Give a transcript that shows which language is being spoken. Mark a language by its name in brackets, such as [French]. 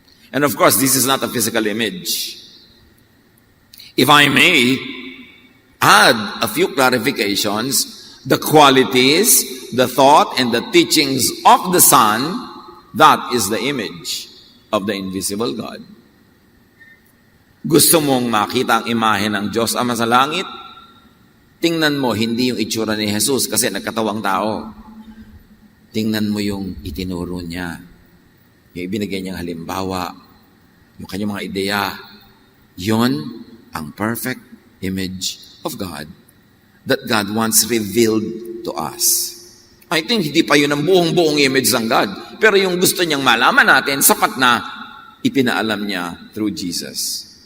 [English] And of course, this is not a physical image. If I may add a few clarifications, the qualities, the thought, and the teachings of the Son, that is the image of the invisible God. [Filipino] Gusto mong makita ang imahe ng Diyos Ama sa langit? Tingnan mo, hindi yung itsura ni Jesus kasi nagkatawang tao. Tingnan mo yung itinuro niya. Yung ibinigay niyang halimbawa. Yung kanyang mga ideya. Yon ang [English] perfect image of God that God wants revealed to us. [Filipino] I think hindi pa yun ang buong-buong image ng God. Pero yung gusto niyang malaman natin, sapat na ipinaalam niya through Jesus.